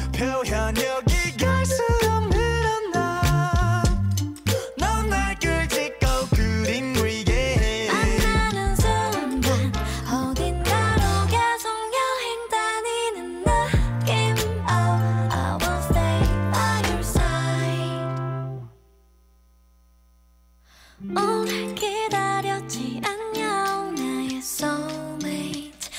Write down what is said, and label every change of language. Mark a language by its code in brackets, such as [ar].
[ko] 표현력이 갈수록 늘어나. 넌 날 끌찍고 그림 그리게 해. 만나는 순간 어딘가로 계속 여행 다니는 느낌. [en] Oh, I will stay by your side. [ko] 오래 기다렸지 안녕 나의 soulmate.